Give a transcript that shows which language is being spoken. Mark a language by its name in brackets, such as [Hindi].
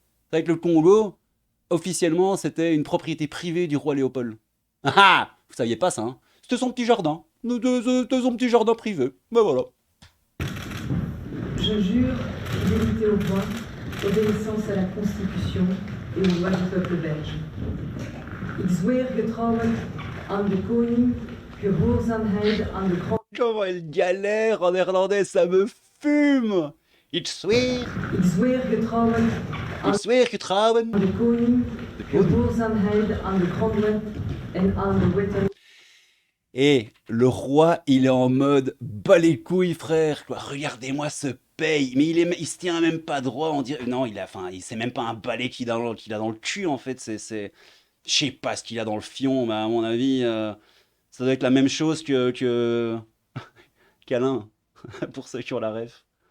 [French] Avec le Congo, officiellement, c'était une propriété privée du roi Léopold. Ah ah! Vous saviez pas ça, hein? C'était son petit jardin. C'était son petit jardin privé. Ben voilà. Je jure fidélité au roi, obéissance à la Constitution et aux lois du peuple belge. [Dutch] Ik zweer getrouwen aan de koning, gehoorzaamheid aan de grond. [French] Comment elle galère en néerlandais, ça me fume! [Dutch] Ik zweer getrouwen getrouwen aan de koning, gehoorzaamheid aan de grondwet en aan de wetten. [French] Et le roi, il est en mode bas les couilles, frère. Quoi. Regardez-moi ce paye. Mais il se tient même pas droit. On dirait non, c'est même pas un balai qu'il a dans le cul en fait. Je sais pas ce qu'il a dans le fion, mais à mon avis, ça doit être la même chose que qu'Alain, pour ceux qui ont la ref.